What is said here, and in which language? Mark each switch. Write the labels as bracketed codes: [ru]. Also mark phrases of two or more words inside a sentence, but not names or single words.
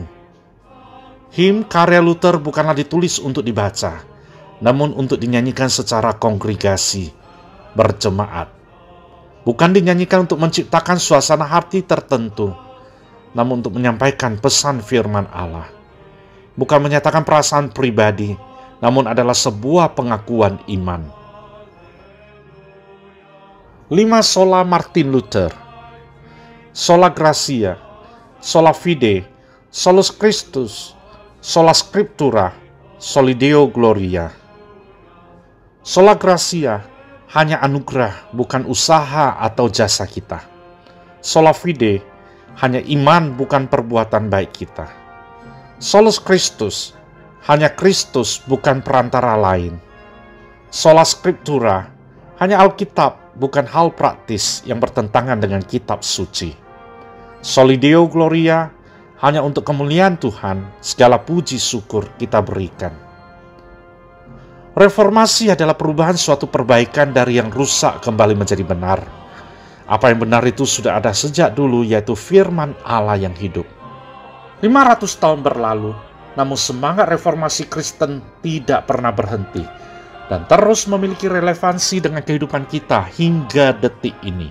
[id] Him karya Luther bukanlah ditulis untuk dibaca, namun untuk dinyanyikan secara kongregasi, berjemaat. Bukan dinyanyikan untuk menciptakan suasana hati tertentu, namun untuk menyampaikan pesan firman Allah. Bukan menyatakan perasaan pribadi, namun adalah sebuah pengakuan iman. 5 sola Martin Luther. [la] Sola Gratia, sola fide, solus Christus, sola scriptura, soli Deo gloria. Sola Gratia [id] hanya anugerah, bukan usaha atau jasa kita. [la] Sola fide [id] hanya iman, bukan perbuatan baik kita. [la] Solus Christus [id] hanya Kristus, bukan perantara lain. [la] Sola scriptura [id] hanya Alkitab, bukan hal praktis yang bertentangan dengan kitab suci. [la] Soli Deo gloria [id] hanya untuk kemuliaan Tuhan, segala puji syukur kita berikan. Reformasi adalah perubahan suatu perbaikan dari yang rusak kembali menjadi benar. Apa yang benar itu sudah ada sejak dulu, yaitu firman Allah yang hidup. 500 tahun berlalu, namun semangat reformasi Kristen tidak pernah berhenti dan terus memiliki relevansi dengan kehidupan kita hingga detik ini.